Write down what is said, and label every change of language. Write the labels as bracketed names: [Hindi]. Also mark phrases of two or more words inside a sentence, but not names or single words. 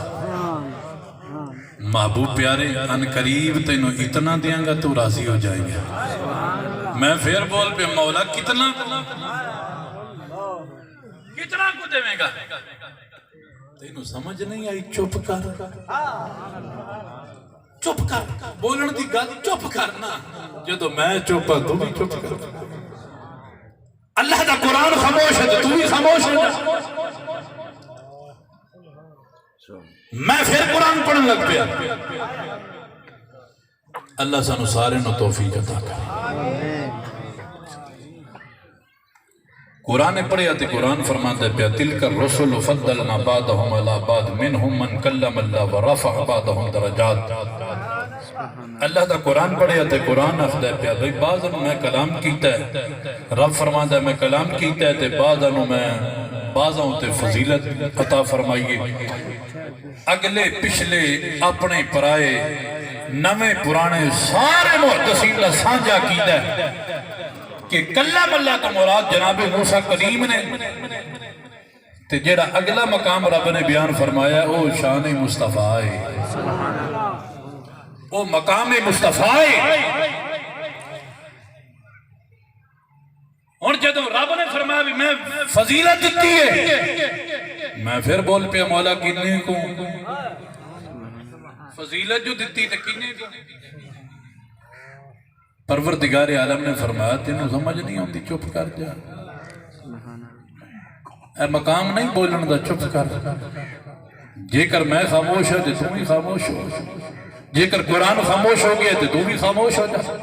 [Punjabi] محبوب پیارے ان قریب تینوں اتنا دیاں گا تو راضی ہو جائیں گے میں پھر بول پہ مولا کتنا کو دے گا تینوں سمجھ نہیں آئی چپ کر بولن دی گل چپ کرنا جدو میں چوپا تو بھی چپ کر اللہ دا قرآن خاموش ہے تو بھی خاموش ہے میں پھر قرآن پڑھن لگ پیا اللہ سانو سارے نو توفیق عطا کرے قرآن پڑھے آتے قرآن فرماتا ہے پیا [Arabic] تلک الرسل فضلنا بعضهم علی بعض منهم من کلم اللہ ورفع بعضهم درجات [Punjabi] اللہ دا قرآن پڑھے تے قرآن آخدا ہے پیا بھئی بعض انہوں میں کلام کیتا ہے رب فرماندا ہے میں کلام کیتا ہے تے بعض انہوں میں بعضوں تے فضیلت عطا فرمائیے اگلے پچھلے اپنے پرائے نویں پرانے سارے محدثین دا سانجا کیتا ہے کہ [Arabic] کلام اللہ [Punjabi] کا مراد جناب موسیٰ کلیم نے تے جیڑا اگلا مقام رب نے بیان فرمایا او شان مصطفیٰ ہے وہ مقام مصطفیٰ ہے اور جدو رب نے فرمایا بھی میں فضیلت دیتی ہے میں پھر بول پیا مولا کنے کو فضیلت جو دیتی تو کنے کو پروردگار عالم نے فرمایا تینوں سمجھ نہیں ہوتی چپ کر جا اے مقام نہیں بولن دا چپ کر جے کر میں خاموش ہے تو بھی خاموش ہو جے کر قرآن خاموش ہو گیا تو بھی خاموش ہو جا